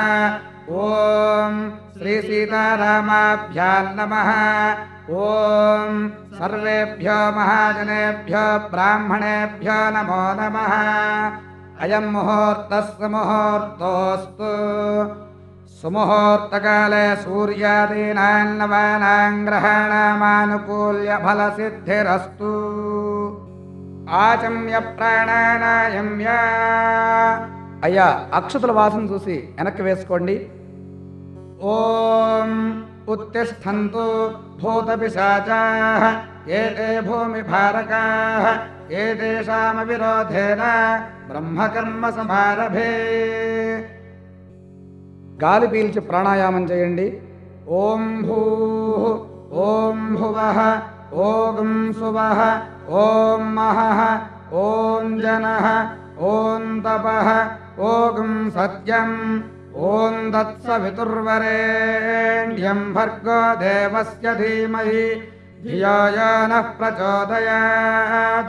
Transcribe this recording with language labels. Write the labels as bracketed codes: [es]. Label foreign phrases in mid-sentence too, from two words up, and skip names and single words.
[sa] ॐ श्री सीतारामाभ्यां नमः ॐ सर्वेभ्यो महाजनेभ्यो ब्राह्मणेभ्यो नमो नमः अयं मुहूर्तस्य मुहूर्तोऽस्तु सुमुहूर्तकाले सूर्यादीनां नवानां ग्रहाणामानुकूल्य फलसिद्धिरस्तु आचम्य प्राणानायम्य [te] అయ్యా అక్షతుల వాసన చూసి వెనక్కి వేసుకోండి. [sa] ఓం उत्तिष्ठन्तु भूतपिशाचाः एते भूमिभारकाः एतेषामविरोधेन ब्रह्मकर्म समारभे. [te] గాలి పీల్చి ప్రాణాయామం చేయండి. [sa] ॐ भूः ॐ भुवः ॐ सुवः ॐ महः ॐ जनः ॐ तपः ॐ सत्यं ॐ तत्सवितुर्वरेण्यं भर्गो देवस्य धीमहि धियो यो नः प्रचोदयात्.